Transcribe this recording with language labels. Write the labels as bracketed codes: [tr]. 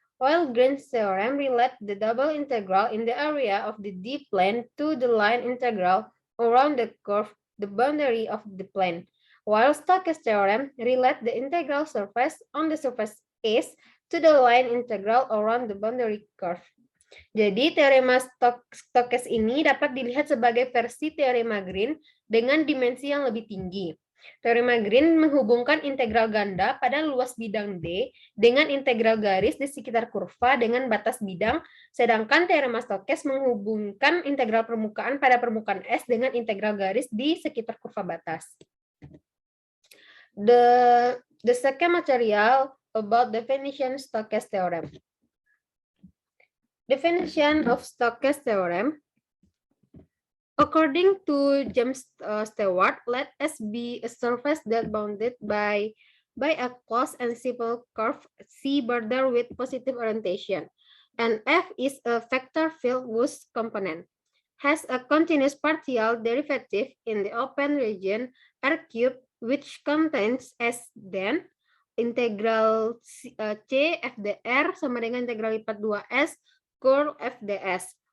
[en] While Green's theorem relates the double integral in the area of the D-plane to the line integral around the curve, the boundary of the plane. While Stokes theorem relates the integral surface on the surface S to the line integral around the boundary curve. [id] Jadi teorema Stokes ini dapat dilihat sebagai versi teorema Green dengan dimensi yang lebih tinggi. Teorema Green menghubungkan integral ganda pada luas bidang D dengan integral garis di sekitar kurva dengan batas bidang, sedangkan teorema Stokes menghubungkan integral permukaan pada permukaan S dengan integral garis di sekitar kurva batas. [en] The second material about definition Stokes theorem. Definition of Stokes theorem. According to James Stewart, let S be a surface that bounded by a closed and simple curve C border with positive orientation, and F is a vector field whose component has a continuous partial derivative in the open region R cubed, which contains S, then integral C FDR [id] sama dengan integral lipat 2S curl FDS.